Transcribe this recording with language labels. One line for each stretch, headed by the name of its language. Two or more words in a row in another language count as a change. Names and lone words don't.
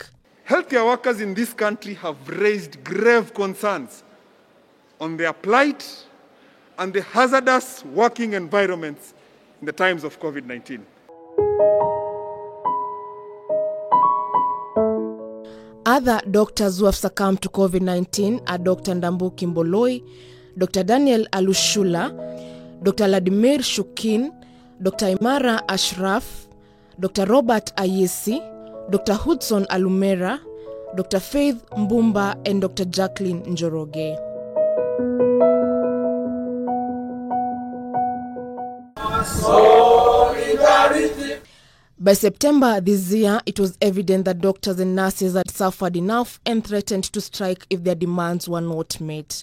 English: Healthcare workers in this country have raised grave concerns on their plight and the hazardous working environments in the times of COVID-19. Other doctors who have succumbed to COVID-19 are Dr. Ndambuki Mboloi, Dr. Daniel Alushula, Dr. Vladimir Shukin, Dr. Imara Ashraf, Dr. Robert AYISI, Dr. Hudson Alumera, Dr. Faith Mbumba, and Dr. Jacqueline Njoroge. Solidarity. By September this year, it was evident that doctors and nurses had suffered enough and threatened to strike if their demands were not met.